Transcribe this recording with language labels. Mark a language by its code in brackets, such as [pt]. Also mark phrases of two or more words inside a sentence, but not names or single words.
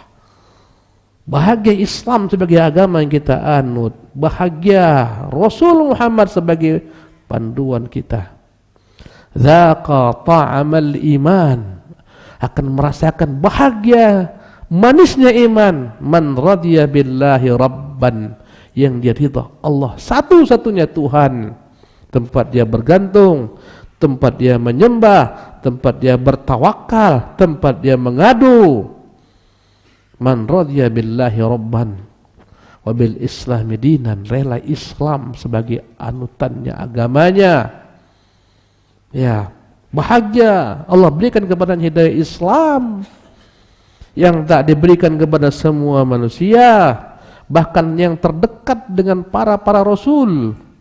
[id] Bahagia Islam sebagai agama yang kita anut. Bahagia Rasul Muhammad sebagai panduan kita. [ar] ذاق طعم الإيمان. [id] Akan merasakan bahagia, manisnya iman. [ar] من رضي بالله ربا. [id] Yang dia ridha Allah satu-satunya Tuhan. Tempat dia bergantung, tempat dia menyembah, tempat dia bertawakal, tempat dia mengadu. [ar] من رضي بالله ربا وبالإسلام دينا, [id] rela Islam sebagai anutannya, agamanya. Ya, bahagia Allah berikan kepada hidayah Islam yang tak diberikan kepada semua manusia, bahkan yang terdekat dengan para rasul.